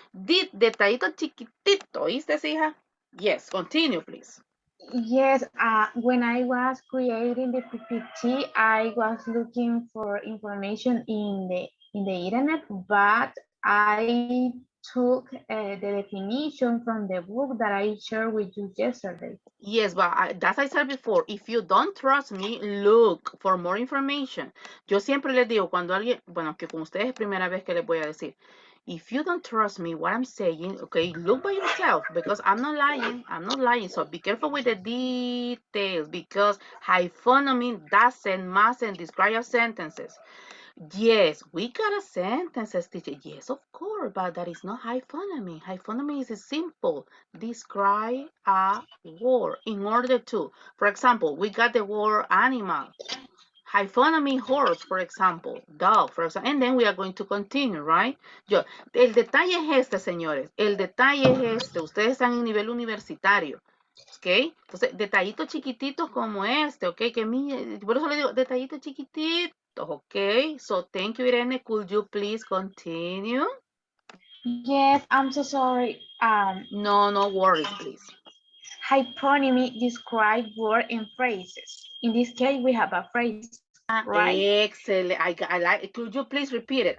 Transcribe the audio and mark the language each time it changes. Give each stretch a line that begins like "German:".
Spanish: Detallito chiquitito, ¿oíste, hija?
English: Yes, continue, please. Yes, when I was creating the PPT, I was looking for information in the internet, but I took the definition from the book that I shared with you yesterday. Yes, but as I said before, if you don't trust me, look for more information.
Spanish: Yo siempre les digo, cuando alguien, bueno, que con ustedes es primera vez que les voy a decir,
English: if you don't trust me, what I'm saying, okay, look by yourself, because I'm not lying, so be careful with the details, because hyphonymy doesn't, mustn't describe your sentences. Yes, we got a sentences, teacher. Yes, of course, but that is not hyphonymy. Hyphonymy is simple. Describe a word in order to. For example, we got the word animal. Hyphonymy horse, for example, dog, for example, and then we are going to continue, right?
Spanish: El detalle es este, señores. El detalle es este. Ustedes están en nivel universitario. ¿Ok? Entonces, detallitos chiquititos como este, ¿ok? Por eso le digo, detallitos chiquititos, ¿ok?
English: So, thank you, Irene. Could you please continue? Yes, I'm so sorry. No worries, please. Hyponymy describe word and phrases. In this case, we have a phrase, right? Excellent. I like. Could you please repeat it?